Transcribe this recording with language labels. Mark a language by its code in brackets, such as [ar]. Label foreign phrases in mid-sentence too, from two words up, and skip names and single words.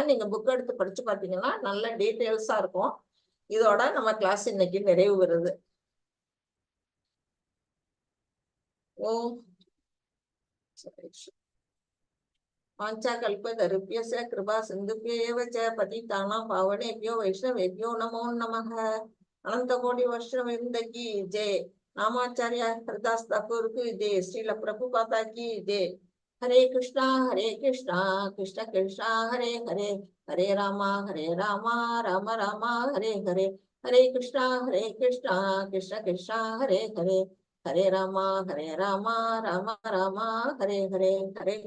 [ta] நீங்க புக் எடுத்து படிச்சு பாத்தீங்கன்னா நல்ல டீட்டெயில்ஸா இருக்கும். இதோட நம்ம கிளாஸ் இன்னைக்கு நிறைவு பெறுது. [sa] ओम् वाञ्छाकल्पतरुभ्यश्च कृपा सिन्धुभ्य एव च पतितानाम् பாவனேभ्यो वैष्णवेभ्यो नमो नमः. [hi] अनंत कोटि वैष्णववृंद की जय. नामाचार्य हरदास ठाकुर की जय. श्रील प्रभुपादा की जय. हरे कृष्णा कृष्ण कृष्णा हरे हरे, हरे रामा राम राम हरे हरे, हरे कृष्णा कृष्ण कृष्णा हरे हरे, हरे रामा राम राम हरे हरे, हरे